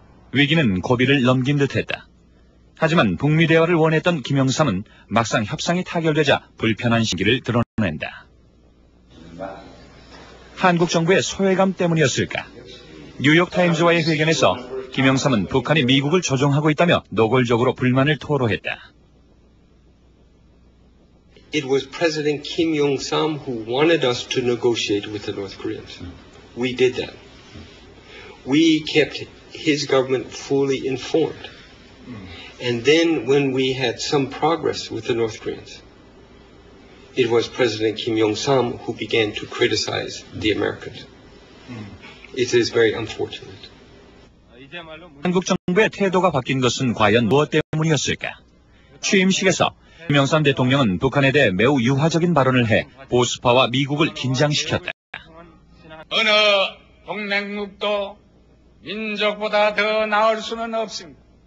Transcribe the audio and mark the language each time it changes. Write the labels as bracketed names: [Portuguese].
[Korean] 위기는 고비를 넘긴 듯했다. 하지만 북미 대화를 원했던 김영삼은 막상 협상이 타결되자 불편한 시기를 드러낸다. 한국 정부의 소외감 때문이었을까? 뉴욕타임즈와의 회견에서 김영삼은 북한이 미국을 조종하고 있다며 노골적으로 불만을 토로했다. [English] It was President Kim Yong-sam who wanted us to negotiate with the North Koreans. We did that. We kept his government fully informed. And then when we had some progress with the North Koreans, it was President Kim Yong-sam who began to criticize the Americans. It is very unfortunate. [Korean] 한국 정부의 태도가 바뀐 것은 과연 무엇 때문이었을까? 취임식에서 김영삼 대통령은 북한에 대해 매우 유화적인 발언을 해 보수파와 미국을 긴장시켰다. 어느 동맹국도 민족보다 더 나을 수는 없습니다.